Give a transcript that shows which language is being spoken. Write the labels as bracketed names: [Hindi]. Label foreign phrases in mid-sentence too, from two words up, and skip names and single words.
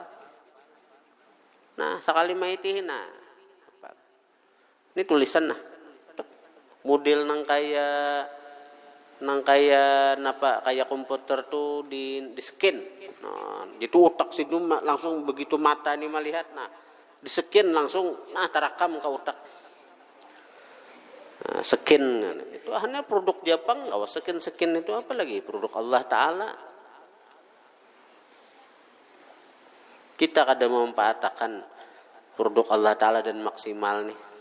[Banjar] Nah, sekali maitihin nah hafal. Ini tulisan nah. Model nang kayak komputer tuh di scan. Nah, itu otak Sidin langsung begitu mata ini melihat nah di scan langsung terekam ke otak. Nah, skin itu hanya produk Jepang, nggak usah skin itu apa lagi produk Allah Taala. Kita kadang memanfaatkan produk Allah Taala dan maksimal nih.